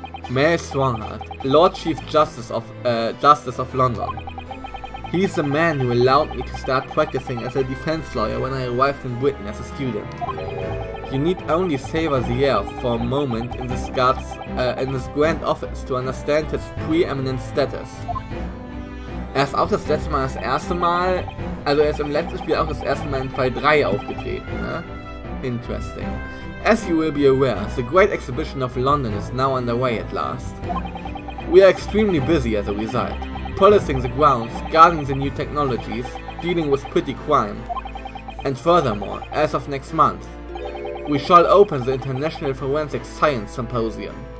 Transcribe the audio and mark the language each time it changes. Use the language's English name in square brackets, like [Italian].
[English] Mayor Strongheart, Lord Chief Justice of London. He's the man who allowed me to start practicing as a defense lawyer when I arrived in Britain as a student. You need only savor the air for a moment in this grand office to understand his preeminent status. [German] Er ist auch das letzte Mal also er ist im letzten Spiel auch das erste Mal in Fall 3 aufgetreten, ne? [English] Interesting. As you will be aware, the Great Exhibition of London is now underway at last. We are extremely busy as a result, policing the grounds, guarding the new technologies, dealing with petty crime. And furthermore, as of next month, we shall open the International Forensic Science Symposium.